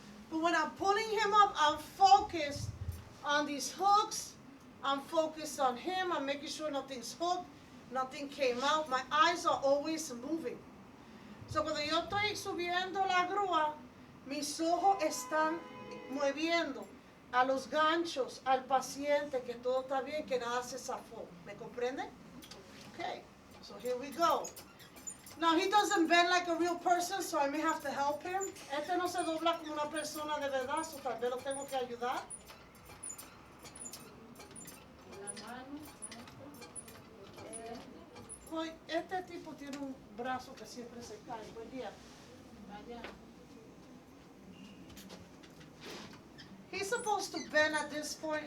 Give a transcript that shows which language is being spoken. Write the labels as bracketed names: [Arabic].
[English] But when I'm pulling him up, I'm focused on these hooks. I'm focused on him. I'm making sure nothing's hooked, nothing came out. My eyes are always moving. [Spanish] So cuando yo estoy subiendo la grúa, mis ojos están moviendo a los ganchos, al paciente, que todo está bien, que nada se zafó. ¿Me comprende? [English] Okay, so here we go. Now he doesn't bend like a real person, so I may have to help him. [Spanish] Este no se dobla como una persona de verdad, so tal vez lo tengo que ayudar. La mano. Pues, este tipo tiene un brazo que siempre se cae. Buen día. Allá. [English] He's supposed to bend at this point.